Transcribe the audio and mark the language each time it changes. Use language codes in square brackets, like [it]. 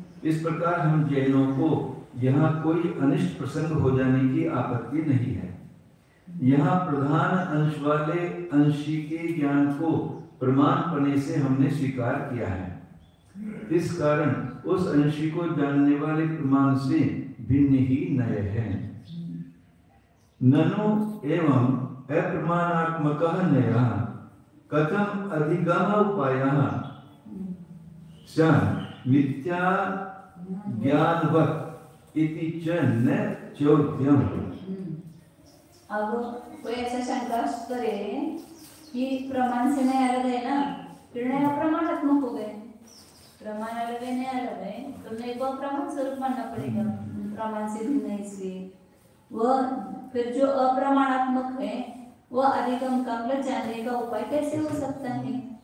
[hi] इस प्रकार हम जैनों को यहाँ कोई अनिष्ट प्रसंग हो जाने की आपत्ति नहीं है। यहाँ प्रधान अंश वाले अंशी के ज्ञान को प्रमाण पने से हमने स्वीकार किया है। इस कारण उस अंशी को जानने वाले प्रमाण से भिन्न ही नय है। [sa] ननु एवं अप्रमाणात्मकः नयः कथम अधिगम उपायः च मिथ्या ज्ञानवत् इति च न चोद्यम। [hi] अब कोई ऐसा शंका करे कि प्रमाण से नया अलग है ना, फिर नया प्रमाणात्मक हो गए, प्रमाण अलग है नया अलग है, तो नए को अप्रमाण स्वरूप मानना पड़ेगा, प्रमाण से भिन्न है इसलिए। वह फिर जो अप्रमाणात्मक है वह अधिगम का मतलब जानने का उपाय कैसे हो सकता है?